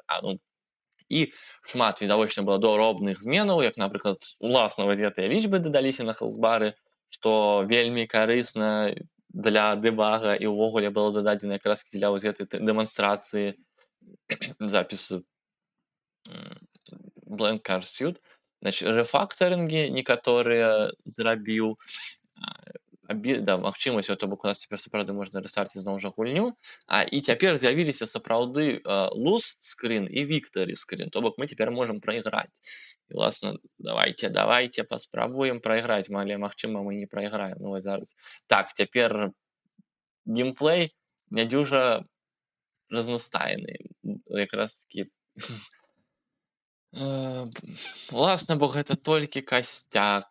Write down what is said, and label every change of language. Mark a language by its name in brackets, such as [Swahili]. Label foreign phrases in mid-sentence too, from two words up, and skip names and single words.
[Belarusian] І шмат відавочна было дробных зменаў, як, напрыклад, уласна вось гэтыя лічбы дадаліся на хэлсбары, што вельмі карысна для дэбага, і ўвогуле было дададзена якраз дзеля вось гэтай дэманстрацыі запісу Blank Car Suit. Значит, рэфактарынгі некаторыя зрабіў. Да, магчымасць, то бок у нас цяпер сапраўды можна рэстарціць зноў жа гульню. І цяпер з'явіліся сапраўды [English] lose screen [Belarusian] і [English] victory screen, [Belarusian] то бок мы цяпер можам прайграць. І уласна, давайце паспрабуем прайграць, але магчыма мы не прайграем. Ну вось зараз. Так, цяпер геймплей нядзюжа разнастайны. Якраз такі уласна, бо гэта толькі касцяк.